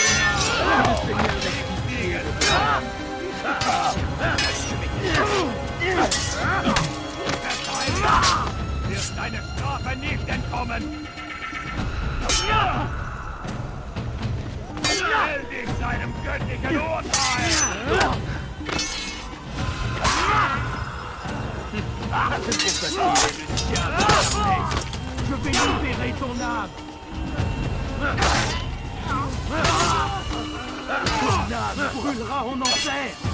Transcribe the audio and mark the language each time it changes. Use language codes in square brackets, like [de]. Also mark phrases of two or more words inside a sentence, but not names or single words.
[de] Wirst deine Strafe nicht entkommen! Stell dich seinem göttlichen Urteil! [fr] Je vais libérer ton âme! Ton âme brûlera en enfer!